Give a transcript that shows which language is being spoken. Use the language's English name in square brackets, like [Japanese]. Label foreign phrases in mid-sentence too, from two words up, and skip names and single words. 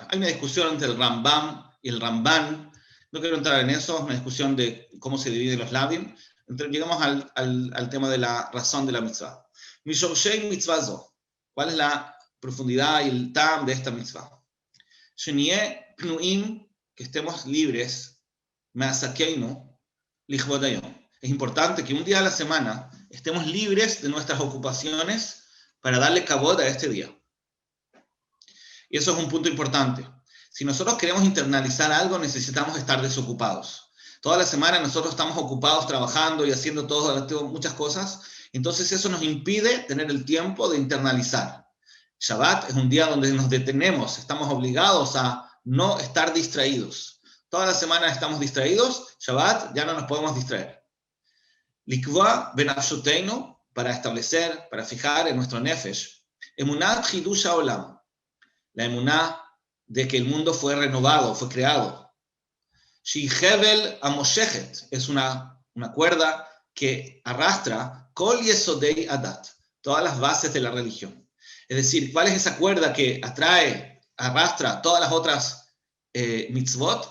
[Spanish] Hay una discusión entre el Rambam y el Ramban. No quiero entrar en eso, es una discusión de cómo se dividen los labim. Llegamos al tema de la razón de la mitzvah. [Hebrew] משרשי מצוה זו. [Spanish] ¿Cuál es la profundidad y el tam de esta mitzvah? [Hebrew] שנהיה פנויים, [Spanish] que estemos libres, [Hebrew] מעסקינו לכבוד היום. [Spanish] Es importante que un día a la semana estemos libres de nuestras ocupaciones para darle kavod a este día. Y eso es un punto importante. Si nosotros queremos internalizar algo, necesitamos estar desocupados. Toda la semana nosotros estamos ocupados trabajando y haciendo muchas cosas, entonces eso nos impide tener el tiempo de internalizar. Shabbat es un día donde nos detenemos, estamos obligados a no estar distraídos. Toda la semana estamos distraídos, Shabbat ya no nos podemos distraer. [Hebrew] לקבוע בנפשותינו, [Spanish] para establecer, para fijar en nuestro nefesh, [Hebrew] אמונת חידוש העולם, [Spanish] la emuná de que el mundo fue renovado, fue creado. [Hebrew] שחבל המושכת, [Spanish] es una cuerda que arrastra [Hebrew] כל יסודי הדת, [Spanish] todas las bases de la religión. Es decir, ¿cuál es esa cuerda que atrae, arrastra todas las otras mitzvot?